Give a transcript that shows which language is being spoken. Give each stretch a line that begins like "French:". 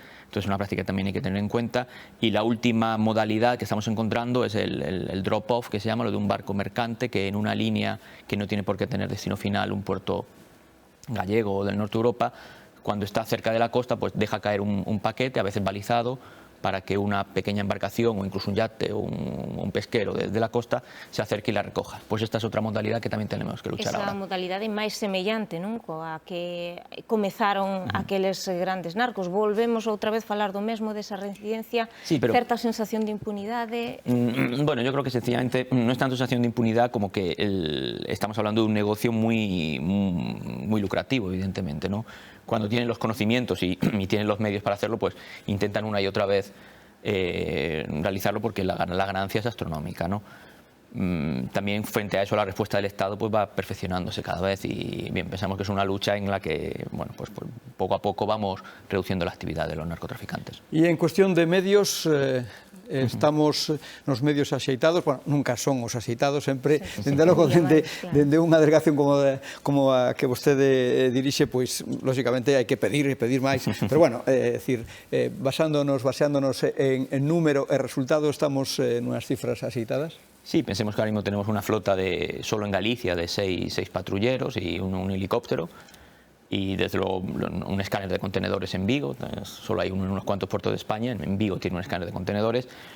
Spanish: Entonces, es una práctica que también hay que tener en cuenta. Y la última modalidad que estamos encontrando es el drop-off, que se llama, lo de un barco mercante que en una línea que no tiene por qué tener destino final, un puerto gallego o del norte de Europa, cuando está cerca de la costa, pues deja caer un paquete, a veces balizado, para que una pequeña embarcación o incluso un yate o un pesquero desde la costa se acerque y la recoja. Pues esta es
Galician: outra modalidade que tamén
Spanish: tenemos que luchar ahora.
Galician: Esa modalidade máis semellante, non? Coa que comezaron aqueles grandes narcos. Volvemos outra vez falar do mesmo, desa reincidencia,
Spanish: sí, pero
Galician: certa sensación de impunidade.
Spanish: Bueno, yo creo que sencillamente no es tanto sensación de impunidad como que estamos hablando de un negocio muy lucrativo, evidentemente, ¿no? Cuando tienen los conocimientos y tienen los medios para hacerlo, pues intentan una y otra vez realizarlo, porque la ganancia es astronómica, ¿no? También frente a eso la respuesta del Estado pues va perfeccionándose cada vez, y bien, pensamos que es una lucha en la que, bueno, pues poco a poco vamos reduciendo la actividad de los narcotraficantes. Y en cuestión de medios,
Galician: estamos nos medios axeitados, bueno, nunca son os axeitados, sempre, dende logo, dende unha delegación como a que vostede dirixe, pois, lógicamente, hai que pedir máis, pero, bueno, decir, baseándonos en número e resultado, estamos nunhas cifras axeitadas?
Spanish: Sí, pensemos que ahora mismo tenemos una flota solo en Galicia de 6 patrulleros y un helicóptero, y desde luego un escáner de contenedores en Vigo. Solo hay unos cuantos puertos de España, en Vigo tiene un escáner de contenedores.